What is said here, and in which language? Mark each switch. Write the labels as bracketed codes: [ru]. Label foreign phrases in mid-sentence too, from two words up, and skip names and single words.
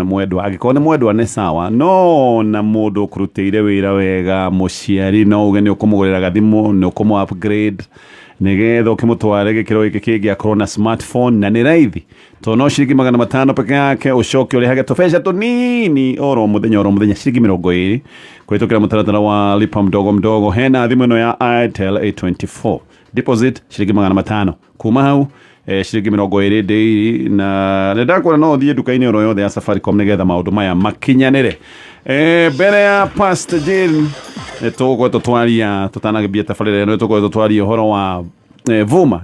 [ki] mwendwa angĩkorwo nĩ mwendwa nĩ sawa no na mũndũ ũkũrutĩire wĩra wega mũciari no uge nĩ ũkũmũgũrĩra gathimũ nĩ ũkũmũ upgrade nĩgetha ũkĩmũtware gĩkĩro gĩkĩ kĩngĩ akorwo na smartphone na nĩ raithi to no ciringi 500 peke yake ũcoke ũrĩhage tũbeca tũnini oro mũthenya ciringi 20 kũhĩtũkĩra mũtaratara wa [sw] lipa mdogo mdogo [ki] hena thimũ ĩno ya Itel A24 deposit ciringi 500 kuma hau ciringi 20 daily na nĩndakwĩra no ũthiĩ nduka-inĩ oro yothe ya Safaricom nĩgetha maũndũ maya makinyanĩre mbere ya Pastor Jane tũgũkorwo tũtwaria tũtanagĩmbia tabarĩra ĩno tũgũkorwo tũtwaria ũhoro wa Vuma